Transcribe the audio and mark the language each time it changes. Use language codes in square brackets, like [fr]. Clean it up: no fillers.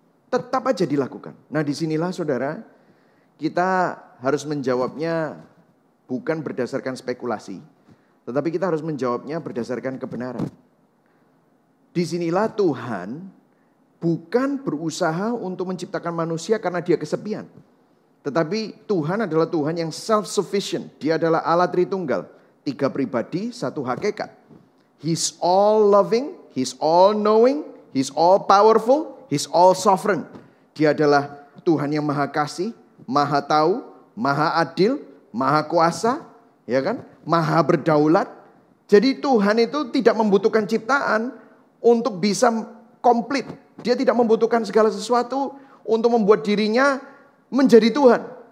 [id] Tetap aja dilakukan. Nah disinilah saudara, kita harus menjawabnya bukan berdasarkan spekulasi, tetapi kita harus menjawabnya berdasarkan kebenaran. Disinilah Tuhan bukan berusaha untuk menciptakan manusia karena dia kesepian. Tetapi Tuhan adalah Tuhan yang self-sufficient. Dia adalah Allah Tritunggal. 3 pribadi, 1 hakikat. [en] He's all loving, He's all knowing, He's all powerful, He's all sovereign. [id] Dia adalah Tuhan yang maha kasih, maha tahu, maha adil, maha kuasa, ya kan? Maha berdaulat. Jadi Tuhan itu tidak membutuhkan ciptaan untuk bisa komplit. Dia tidak membutuhkan segala sesuatu untuk membuat dirinya menjadi Tuhan.